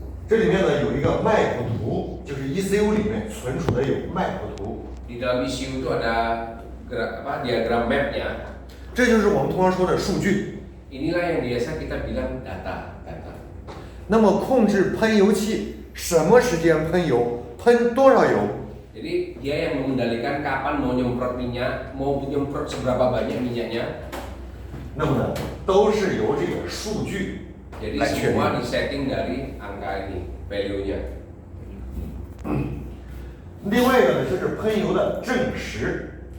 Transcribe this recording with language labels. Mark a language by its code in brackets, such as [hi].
[zh] 这里面呢有一个麦谱图，就是 ECU 里面存储的有麦谱图。 [id] Di dalam ECU itu ada diagram map-nya. [zh] 这就是我们通常说的数据。 [id] Inilah yang biasa kita bilang data. [zh] 那么控制喷油器什么时间喷油，喷多少油？ [id] Jadi dia yang mengendalikan kapan mau nyemprot minyak, mau nyemprot seberapa banyak minyaknya. [zh] 那么呢，都是由这个数据 [id] Jadi [zh] 来确定。 [id] semua disetting dari angka ini, value-nya. [zh] 另外一个呢，就是喷油的正时。